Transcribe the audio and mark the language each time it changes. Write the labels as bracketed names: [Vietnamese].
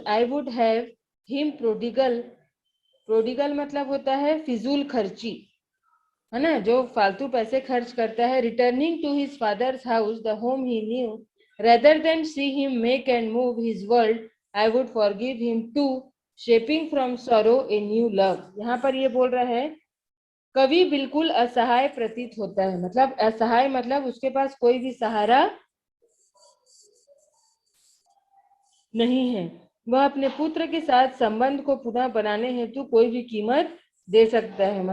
[English] I would have him prodigal. [Hindi] Prodigal मतलब होता है फिजूल खर्ची, है ना, जो फालतू पैसे खर्च करता है. [English] Returning to his father's house, the home he knew, rather than see him make and move his world, I would forgive him too, shaping from sorrow a new love. [Hindi] यहाँ पर ये बोल रहा है कवि बिल्कुल असहाय प्रतीत होता है. मतलब असहाय मतलब उसके पास कोई भी सहारा नहीं है. वह अपने पुत्र के साथ संबंध को पुनः बनाने हेतु कोई भी कीमत दे सकता है.